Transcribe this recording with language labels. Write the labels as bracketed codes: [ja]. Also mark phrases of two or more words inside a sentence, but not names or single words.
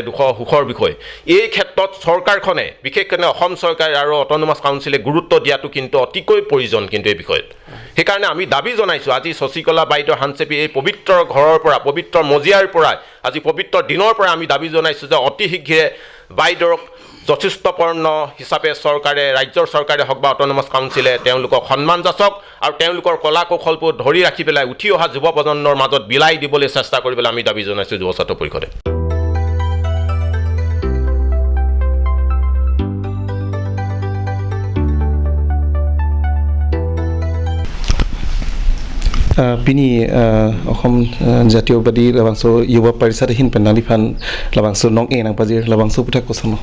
[as] সুখৰ বিষয় এই ক্ষেত্ৰত চৰকাৰখনে বিশেষকৈ অসম চৰকাৰ আৰু অট'নমাছ কাউন্সিলে গুৰুত্ব দিয়াটো কিন্তু অতিকৈ প্ৰয়োজন কিন্তু এই বিষয়ত সেইকাৰণে আমি দাবী জনাইছোঁ আজি শশীকলা বাইদেউ হানসেপি এই পবিত্ৰ ঘৰৰ পৰা পবিত্ৰ মজিয়াৰ পৰা আজি পবিত্ৰ দিনৰ পৰা আমি দাবী জনাইছোঁ যে অতি শীঘ্ৰে বাইদেউক যথেষ্টপূৰ্ণ হিচাপে চৰকাৰে ৰাজ্যৰ চৰকাৰে হওক বা অট'নমাছ কাউন্সিলে তেওঁলোকক সন্মান যাচক আৰু তেওঁলোকৰ কলা কৌশলবোৰ ধৰি ৰাখি পেলাই উঠি অহা যুৱ প্ৰজন্মৰ মাজত বিলাই দিবলৈ চেষ্টা কৰিবলৈ আমি দাবী জনাইছোঁ যুৱ ছাত্ৰ পৰিষদে [mjw] Pini Ohom Jatiobadi labangso Yuba Parisat hin penalifan labangso nong enang pazir labangso putak kosamo